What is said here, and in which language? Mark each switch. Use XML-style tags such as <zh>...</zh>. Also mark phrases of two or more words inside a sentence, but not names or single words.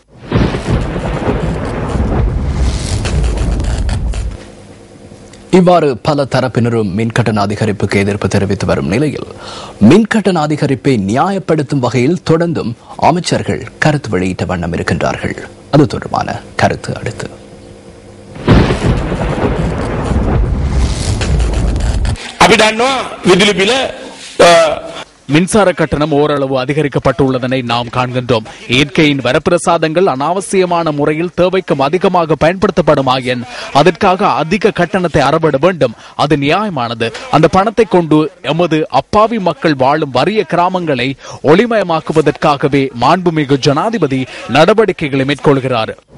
<ta>இவ்வாறு பல தரப்பினரும் மின்கட்டண அதிகரிப்புக்கு எதிர்ப்பு தெரிவித்து வரும் நிலையில் மின்கட்டண அதிகரிப்பை நியாயப்படுத்தும் வகையில் தொடர்ந்தும் அமைச்சர்கள் கருத்து வெளியிட்ட வண்ணம் இருக்கின்றார்கள். அது தொடர்பான கருத்து அடுத்து.</ta> <si>අපි දන්නවා විදුලි බිල</si> <ta>மின்சார கட்டணம் ஓரளவு அதிகரிக்கப்பட்டுள்ளதனை நாம் காண்கின்றோம். இயற்கையின் வரப்பிரசாதங்கள் அனாவசியமான முறையில் தேவைக்கும் அதிகமாக பயன்படுத்தப்படுமாயின் அதற்காக அதிக கட்டணத்தை அறவிட வேண்டும். அது நியாயமானது. அந்த பணத்தை கொண்டு எமது அப்பாவி மக்கள் வாழும் வறிய கிராமங்களை ஒளிமயமாக்குவதற்காகவே மாண்புமிகு ஜனாதிபதி நடவடிக்கைகளை மேற்கொள்கிறார்.</ta>